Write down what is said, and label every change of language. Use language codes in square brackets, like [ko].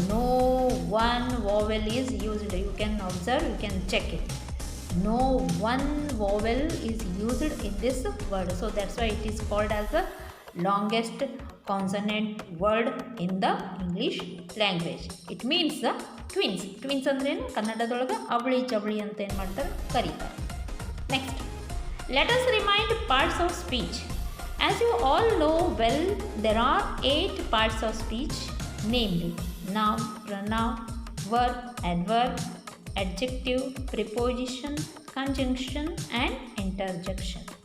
[en] No one vowel is used. You can observe, you can check it. No one vowel is used in this word. So that's why it is called as the longest consonant word in the English language. It means the twins. [kn] Twins ಅಂದ್ರೆ ಏನು ಕನ್ನಡದೊಳಗೆ ಅವಳಿ ಜವಳಿ ಅಂತ ಏನು ಮಾಡ್ತಾರೆ ಕರೀತಾರೆ. [en] Next, let us remind parts of speech. As you all know well, there are 8 parts of speech, namely noun, pronoun, verb, adverb, adjective, preposition, conjunction and interjection.